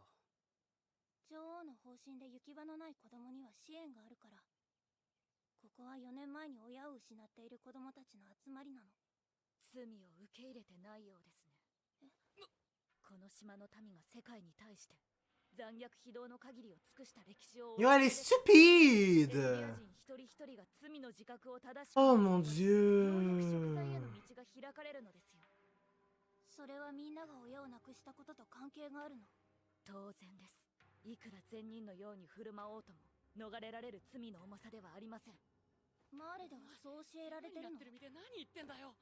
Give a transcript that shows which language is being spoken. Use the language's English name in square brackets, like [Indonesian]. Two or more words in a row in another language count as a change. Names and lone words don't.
[Japanese] 女王の方針で行き場のない子供には支援があるから。ここは4年前に親を失っている子供たちの集まりなの。罪を受け入れてないようですね。この島の民が世界に対して残虐非道の限りを尽くした歴史を。 [French] Yo, elle est stupide! [Japanese] 一人一人が罪の自覚を正しく。 [French] Oh mon dieu! [Japanese] 食材への道が開かれるのですよ。それはみんなが親を亡くしたことと関係があるの。当然です。いくら善人のように振る舞おうとも逃れられる罪の重さではありません。マーレではそう教えられてるの。何言ってんだよ。